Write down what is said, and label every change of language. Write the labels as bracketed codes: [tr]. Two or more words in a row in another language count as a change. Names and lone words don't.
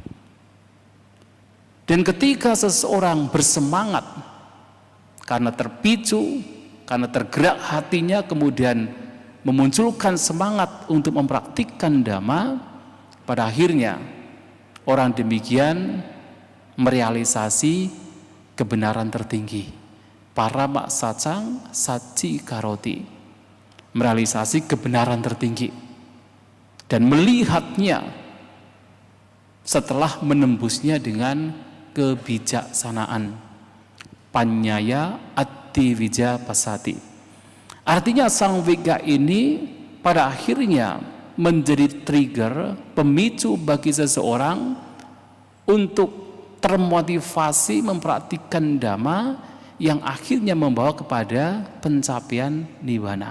[id] Dan ketika seseorang bersemangat karena terpicu, karena tergerak hatinya, kemudian memunculkan semangat untuk mempraktikkan dhamma, pada akhirnya orang demikian merealisasi kebenaran tertinggi, [pi] parama sacang saci karoti, [id] merealisasi kebenaran tertinggi dan melihatnya setelah menembusnya dengan kebijaksanaan, [pi] panyaya atti vija pasati. [id] Artinya Sang Vega ini pada akhirnya menjadi trigger, pemicu bagi seseorang untuk termotivasi mempraktikkan dhamma yang akhirnya membawa kepada pencapaian nibbana.